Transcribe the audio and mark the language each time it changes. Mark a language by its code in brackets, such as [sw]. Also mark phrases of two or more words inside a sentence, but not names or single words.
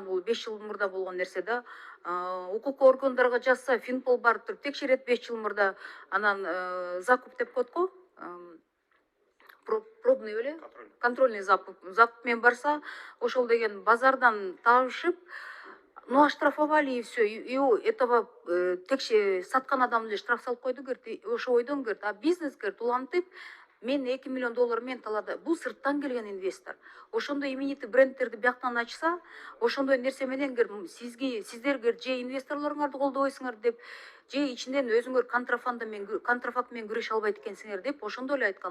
[ky] Бул 5 жыл мурда болгон нерсе да. Укук органдарга жазса, Финпол барып туруп текшерет 5 жыл мурда. Анан закуп деп коет го, пробный беле, [ru] контрольный закуп [ky] менен барса, ошол деген базардан табышып, [ru] ну, оштрафовали и все. И этого [ky] саткан адамды штраф салып койду, говорит, ошо ойдон, [ru] говорит, а бизнес, говорит, [ky] улантып, мен 2 миллион доллар мен талаада. Бул сырттан келген инвестор. Ошондой именитый брендтерди бияктан ачса, ошондой нерсе менен, говорит, сиздер, говорит, же инвесторлоруңарды колдобойсуңар деп, же ичинден өзүңөр контрафакт менен күрөшө албайт экенсиңер деп, ошондо эле айткан.